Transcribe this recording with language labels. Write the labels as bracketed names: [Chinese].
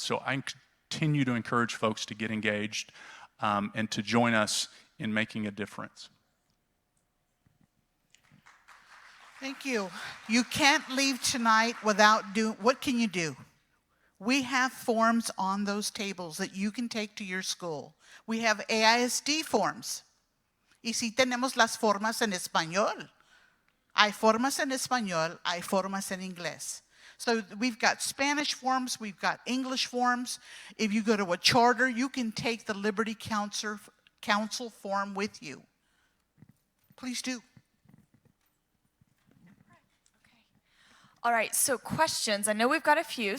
[English] So I continue to encourage folks to get engaged and to join us in making a difference. Thank you. You can't leave tonight without doing, what can you do? We have forms on those tables that you can take to your school. We have AISD forms. [Spanish] Y si tenemos las formas en español. Hay formas en español, hay formas en inglés. [English] So we've got Spanish forms, we've got English forms. If you go to a charter, you can take the Liberty Council form with you. Please do. All right, so questions. I know we've got a few.